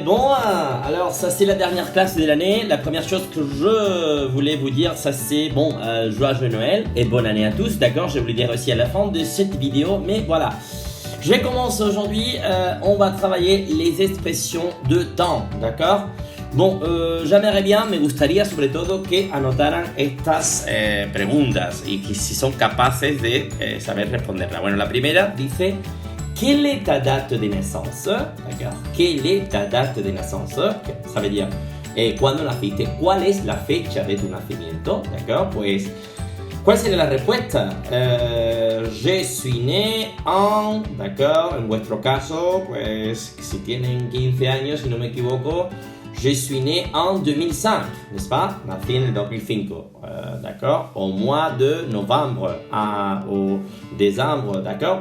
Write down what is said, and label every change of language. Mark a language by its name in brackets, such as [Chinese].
[French] Bon, alors ça c'est la dernière classe de l'année. La première chose que je voulais vous dire, ça c'est joyeux Noël et bonne année à tous. D'accord, je vais vous le dire aussi à la fin de cette vidéo, mais voilà. Je commence aujourd'hui. On va travailler les expressions de temps, d'accord. Bon, j'aimerais bien, [Spanish] me gustaría sobre todo que anotaran estas preguntas y que si son capaces de saber responderla. Bueno, la primera dice, [French] quelle est ta date de naissance? D'accord. Quelle est ta date de naissance? Ça veut dire, [Spanish] ¿cuándo naciste? ¿Cuál es la fecha de tu nacimiento? D'accord. Pues, ¿cuál sería la respuesta? [French] Je suis né en, d'accord, [Spanish] en vuestro caso, pues, si tienen 15 años, si no me equivoco, [French] je suis né en 2005, n'est-ce pas? [Spanish] Nací en el 2005, d'accord? [French] Au mois de novembre, au décembre, d'accord?